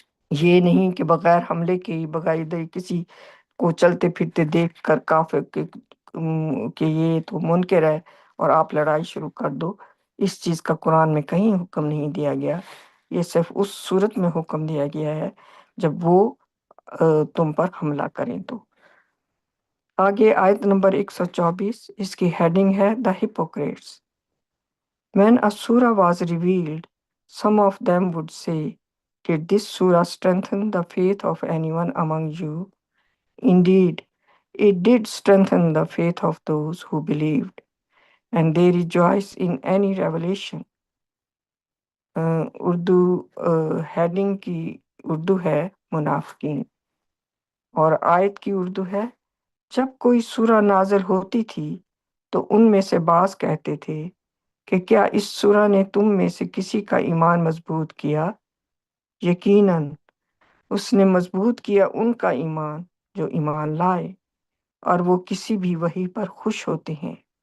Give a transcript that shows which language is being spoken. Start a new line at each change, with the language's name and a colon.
Urdu: یہ نہیں کہ بغیر حملے کے، بغیر کسی کو چلتے پھرتے دیکھ کر کافر کہ یہ تو منکر ہے اور آپ لڑائی شروع کر دو، اس چیز کا قرآن میں کہیں حکم نہیں دیا گیا، یہ صرف اس صورت میں حکم دیا گیا ہے جب وہ تم پر حملہ کریں۔ تو آگے آیت نمبر 124، اس کی ہیڈنگ ہے The Hypocrites.
English: When a surah was revealed, some of them would say, Did this surah strengthen the faith of anyone among you? Indeed, it did strengthen the faith of those who believed, and they rejoice in any revelation.
Urdu: Urdu heading کی اردو ہے منافقین، اور آیت کی اردو ہے جب کوئی سورہ نازل ہوتی تھی تو ان میں سے بعض کہتے تھے کہ کیا اس سورہ نے تم میں سے کسی کا ایمان مضبوط کیا؟ یقیناً اس نے مضبوط کیا ان کا ایمان جو ایمان لائے، اور وہ کسی بھی وحی پر خوش ہوتے ہیں۔